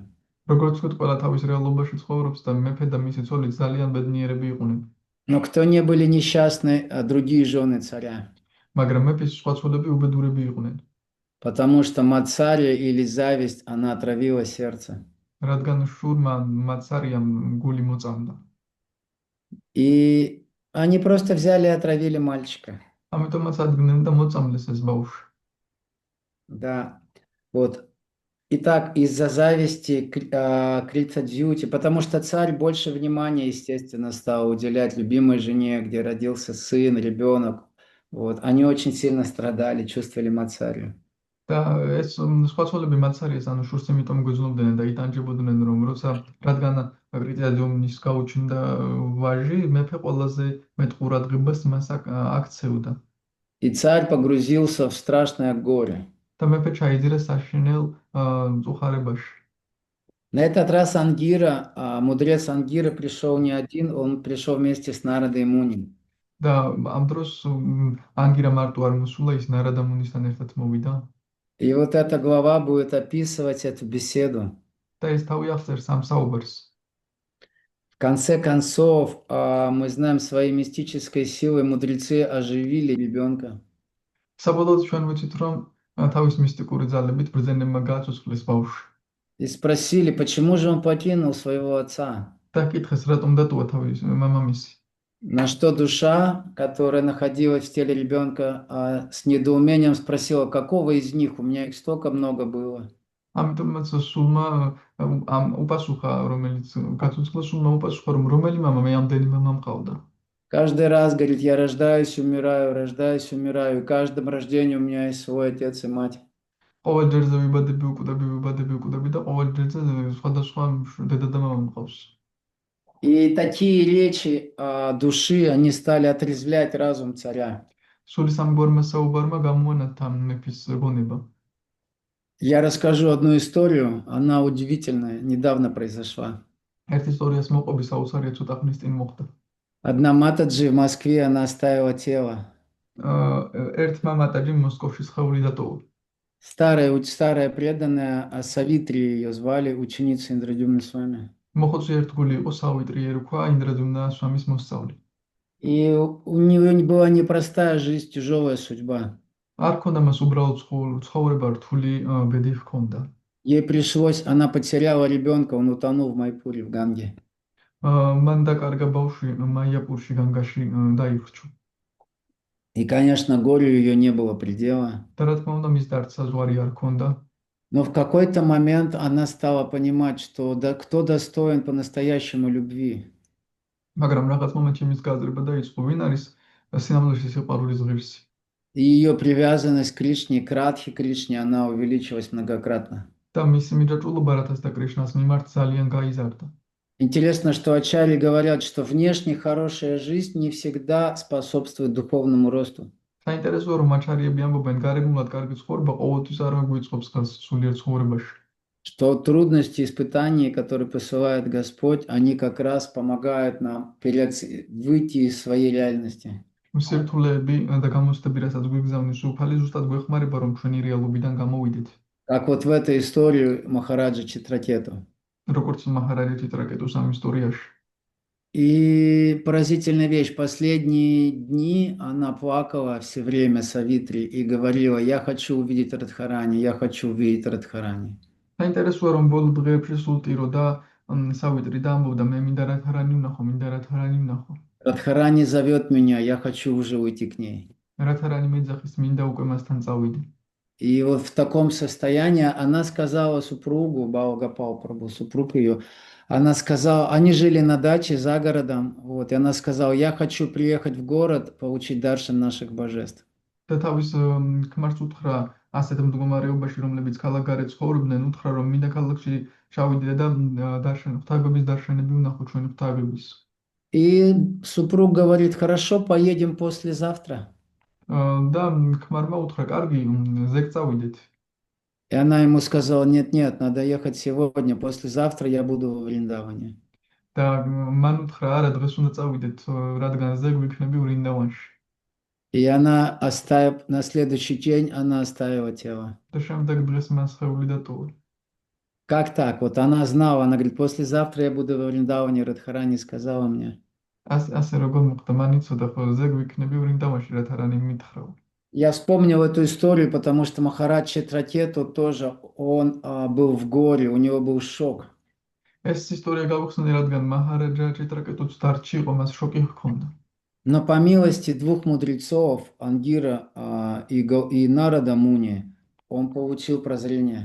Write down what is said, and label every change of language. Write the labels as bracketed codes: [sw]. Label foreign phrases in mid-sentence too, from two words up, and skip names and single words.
[ka] როგორც ვთქვით, ყველა თავის რეალობაში ცხოვრობს და მეფე და მისი ცოლი ძალიან ბედნიერები იყვნენ. [ru] Но кто не были несчастны, другие жены царя. [ka] მაგრამ მეფის სხვა ცოლები უბედურები იყვნენ. [ru] Потому что мацария или зависть, она отравила сердце. [ka] რადგან შურმა მაცარიამ გული მოწამდა. [ru] И они просто взяли и отравили мальчика. [ka] ამიტომაც ადგენენ და მოწამლეს ეს ბავშვი. [ru] Да, вот. Итак, из-за зависти Крита Дьюти, потому что царь больше внимания, естественно, стал уделять любимой жене, где родился сын, ребенок. Вот. Они очень сильно страдали, чувствовали мацарию. [ka] და ეს სხვა ცოლები მაცარიას, ანუ შურს იმიტომ გვეძნობდნენ და იტანჯებოდნენ, რომ რადგან კრიტა დიუმის გაუჩნდა ვაჟი, მეფე ყველაზე მეტ ყურადღებას მას აქცევდა. [ru] И царь погрузился в страшное горе. [ka] და მეფე ჩაიძირა საშინელ მწუხარებაში. [ru] На этот раз мудрец Ангира пришел не один, он пришел вместе с Нарадой Муни. [ka] და ამ დროს ანგირა марту არ მოსულა, ის ნარადა მუნისთან ერთად მოვიდა. [ru] И вот эта глава будет описывать эту беседу. [ka] და ეს თავი აღწერს ამ საუბარს. [ru] В конце концов, мы знаем, своей мистической силой мудрецы оживили ребенка. [ka] საბოლოოდ ჩვენ ვიცით, რომ თავის мистიკური ძალებით ბრძენებმა გააცოცხლეს ბავშვი. [ru] И спросили, почему же он покинул своего отца? [ka] და კითხეს, რატომ დატოვა თავის მამამისი. [ru] На что душа, которая находилась в теле ребенка, с недоумением спросила, какого из них? У меня их столько много было. [ka] ამიტომაც სულმა უპასუხა, რომელიც გაცოცხლა, სულმა უპასუხა, რომ რომელი მამა მე ამდენი მამა მყავდა. [ru] Каждый раз, говорит, я рождаюсь, умираю, и каждом рождении у меня есть свой отец и мать. [ka] ყოველ ჯერზე ვიბადები და ყოველ ჯერზე სხვადასხვა დედა და მამა მყავს. [ru] И такие речи души, они стали отрезвлять разум царя. [ka] სულის ამგვარმა საუბარმა გამოანათთა მეფის გონება. [ru] Я расскажу одну историю, она удивительная, недавно произошла. [ka] ერთ ისტორიას მოყვები საოცარია ცოტა ხნის წინ მოხდა. [ru] Одна матаджи в Москве, она оставила тело. [ka] ერთმა მატაჯიმ მოსკოვში სხეული დატოვა. [ru] Старая преданная Савитри ее звали, ученица Индрадюмна Свами. [ka] მოხოცი ერთგული იყო სავიტრი ერქვა ინდრადუმნა სვამის მოსწავლე. [ru] И у нее была непростая жизнь, тяжелая судьба. [ka] არ ქონდა მას უბრალოდ ცხოვრება რთული ბედი ჰქონდა. [ru] Ей пришлось, она потеряла ребенка, он утонул в Майпуре, в Ганге. [ka] მან დაკარგა ბავშვი მაიაპურში განგაში დაიხრჩო. [ru] И, конечно, горю ее не было предела. [ka] და რა თქმა უნდა მის დარდს საზღვარი არ ქონდა. [ru] Но в какой-то момент она стала понимать, что кто достоин по-настоящему любви. [ka] მაგრამ რაღაც მომენტში მის გააზრება დაიწყო, ვინ არის სინამდვილეში სიყვარულის ღირსი. [ru] И ее привязанность к Кришне, к Радхе Кришне, она увеличилась многократно. [ka] და მისი მიჯაჭვულობა რათასთა კრიშნას მიმართ ძალიან გაიზარდა. [ru] Интересно, что ачарьи говорят, что внешне хорошая жизнь не всегда способствует духовному росту. [ka] საინტერესოა რომ აჩარიები ამბობენ, გარეგნულად კარგი ცხოვრება ყოველთვის არ მოგვიწყობს ხელს სულიერ ცხოვრებაში. [ru] Что трудности, испытания, которые посылает Господь, они как раз помогают нам выйти из своей реальности. [ka] სირთულეები და გამოცდები, რასაც გვიგზავნის უფალი, ზუსტად გვეხმარება, რომ ჩვენი რეალობიდან გამოვიდეთ. [ru] Как вот в этой истории Махараджа Читракету. [ka] როგორც მაჰარაჯა ჭიტრაკეტოს ამ ისტორიაში. [ru] И поразительная вещь. Последние дни она плакала все время Савитри и говорила: я хочу увидеть Радхарани, я хочу увидеть Радхарани. [ka] საინტერესოა რომ ბოლო დღეებში სულ ტიროდა სავიტრი და ამბობდა მე მინდა რათარანი ვნახო. [ru] Радхарани зовет меня, я хочу уже уйти к ней. [ka] რათარანი მეძახის, მინდა უკვე მასთან წავიდე. [ru] И вот в таком состоянии она сказала супругу, Баугапал Прабху, супруг ее, она сказала, они жили на даче за городом, вот, и она сказала: я хочу приехать в город, получить даршан наших божеств. [ka] და თავის ქმარს უთხრა ასეთ მდგომარეობაში, რომლებიც ქალაქგარეთ ცხოვრობდნენ, უთხრა რომ მინდა ქალაქში ჩავიდე და ღვთაებების დარშენები ვნახო ჩვენი ღვთაებების. [ru] И супруг говорит: хорошо, поедем послезавтра. [ka] და ქმარმა უთხრა, კარგი, ზეგ წავიდეთ. [ru] И она ему сказала: нет, надо ехать сегодня, послезавтра я буду в Вриндаване. [ka] და მან უთხრა, არა, დღეს უნდა წავიდეთ, რადგან ზეგ ვიქნები ვრინდავანში. [ru] И она на следующий день она оставила тело. [ka] და შემდეგ დღეს მას სხეული დატოვა. [ru] Как так? Вот она знала, она говорит: послезавтра я буду во Вриндаване, Радхарани сказала мне. [ka] ასე როგორ მოხდა, მან იცოდა, რომ ზეგ ვიქნები ვრინდავანში, რათარანი მითხრა. [ru] Я вспомнил эту историю, потому что Махарадж Читракету тоже, он был в горе, у него был шок. [ka] ეს ისტორია გავხსენე, рადგан მაჰარაჯა ჭიტრაკეტოც დარჩი იყო, მას შოკი ჰქონდა. [ru] Но по милости двух мудрецов, Ангира и Нарада Муни, он получил прозрение.